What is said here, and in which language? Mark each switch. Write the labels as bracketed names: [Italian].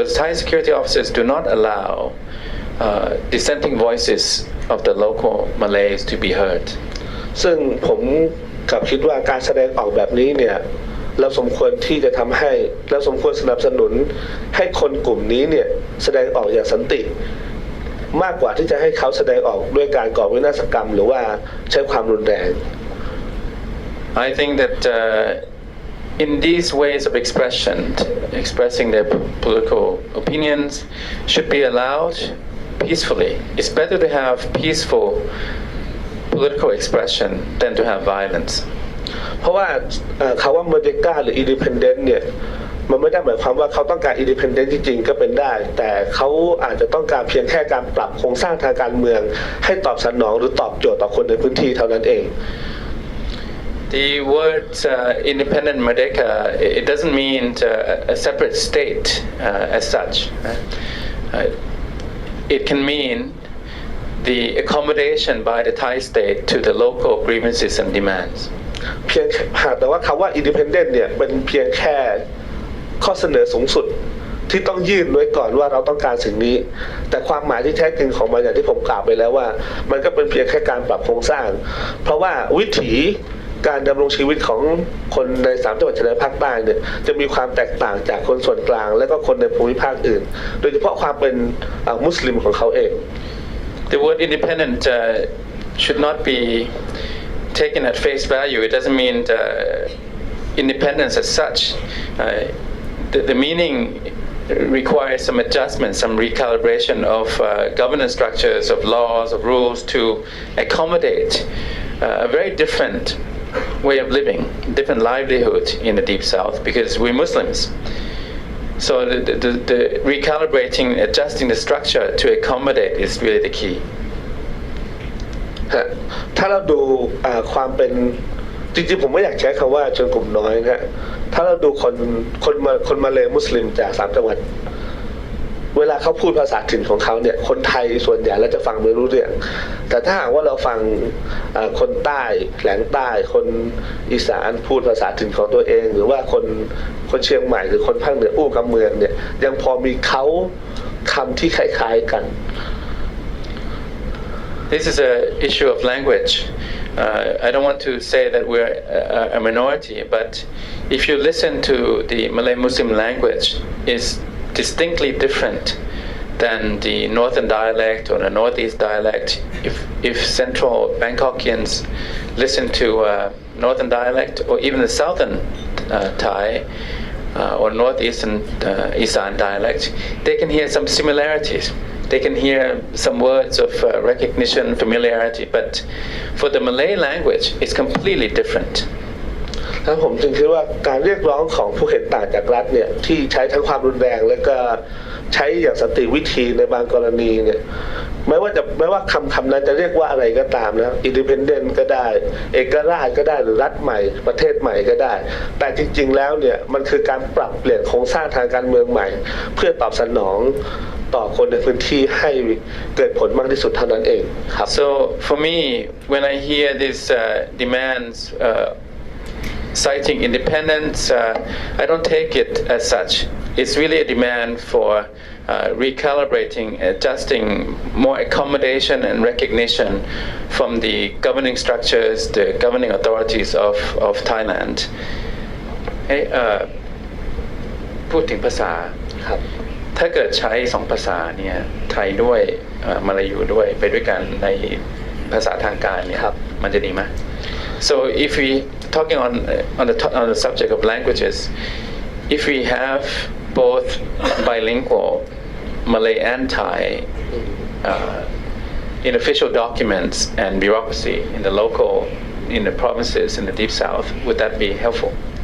[English] So the Thai security officers do not allow dissenting voices of the local Malays to be heard. [Thai] ซึ่งผมกับคิดว่าการแสดงออกแบบนี้เนี่ยเราสมควรที่จะทำให้เราสมควรสนับสนุนให้คนกลุ่มนี้เนี่ยแสดงออกอย่างสันติมากกว่าที่จะให้เขาแสดงออกด้วยการก่อวินาศกรรมหรือว่าใช้ความรุนแรง [English] I think that in these ways of expressing their political opinions should be allowed peacefully. It's better to have peaceful political expression than to have violence. [Thai] เพราะว่าคำว่าเมอร์เดกาหรืออินดิเพนเดนต์เนี่ยมันไม่ได้หมายความว่าเขาต้องการอินดิเพนเดนต์จริงๆก็เป็นได้แต่เขาอาจจะต้องการเพียงแค่การปรับโครงสร้างทางการเมืองให้ตอบสนองหรือตอบโจทย์ต่อคนในพื้นที่เท่านั้นเอง [English] The word independent Merdeka, it doesn't mean a separate state as such. It can mean the accommodation by the Thai state to the local grievances and demands. [Thai] เพียงแต่ว่าคำว่า independent เนี่ยเป็นเพียงแค่ข้อเสนอสูงสุดที่ต้องยื่นไว้ก่อนว่าเราต้องการสิ่งนี้แต่ความหมายที่แท้จริงของมันอย่างที่ผมกล่าวไปแล้วว่ามันก็เป็นเพียงแค่การปรับโครงสร้างเพราะว่าวิถีการดำรงชีวิตของคนใน3จังหวัดชายแดนภาคใต้เนี่ยจะมีความแตกต่างจากคนส่วนกลางและก็คนในภูมิภาคอื่นโดยเฉพาะความเป็นมุสลิมของเขาเอง [English] The word independent should not be taken at face value. It doesn't mean independence as such. The meaning requires some adjustment, some recalibration of governance structures, of laws, of rules to accommodate a very different way of living, different livelihood in the Deep South because we're Muslims. So the recalibrating, adjusting the structure to accommodate is really the key. [Thai] ถ้าเราดูความเป็นจริงๆผมไม่อยากใช้คำว่าชนกลุ่มน้อยนะฮะถ้าเราดูคนมาเลมุสลิมจาก3จังหวัดเวลาเขาพูดภาษาถิ่นของเขาเนี่ยคนไทยส่วนใหญ่เราจะฟังไม่รู้เรื่องแต่ถ้าหากว่าเราฟังคนใต้แหลงใต้คนอีสานพูดภาษาถิ่นของตัวเองหรือว่าคนเชียงใหม่หรือคนภาคเหนืออู้กับเมืองเนี่ยยังพอมีเขาคำที่คล้ายๆกัน [English] This is an issue of language. I don't want to say that we're a minority, but if you listen to the Malay-Muslim language, it's distinctly different than the northern dialect or the northeast dialect. If central Bangkokians listen to northern dialect or even the southern Thai or northeastern Isan dialect, they can hear some similarities. They can hear some words of recognition, familiarity, but for the Malay language, it's completely different. [Thai] แล้วผมจึงคิดว่าการเรียกร้องของผู้เห็นต่างจากรัฐเนี่ยที่ใช้ทั้งความรุนแรงและก็ใช้อย่างสันติวิธีในบางกรณีเนี่ยไม่ว่าคำนั้นจะเรียกว่าอะไรก็ตามนะอินดิเพนเดนต์ก็ได้เอกราชก็ได้หรือรัฐใหม่ประเทศใหม่ก็ได้แต่จริงๆแล้วเนี่ยมันคือการปรับเปลี่ยนโครงสร้างทางการเมืองใหม่เพื่อตอบสนองต่อคนในพื้นที่ให้เกิดผลมากที่สุดเท่านั้นเองครับ [English] So for me when I hear these demands citing independence, I don't take it as such. It's really a demand for recalibrating, adjusting more accommodation and recognition from the governing structures, the governing authorities of Thailand. [Thai] พูดถึงภาษาครับถ้าเกิดใช้สองภาษาเนี่ยไทยด้วยมาลายูด้วยไปด้วยกันในภาษาทางการเนี่ยมันจะดีไหม [English] So if we talking on the subject of languages, if we have both bilingual Malay and Thai in official documents and bureaucracy in the local, in the provinces in the deep south, would that be helpful?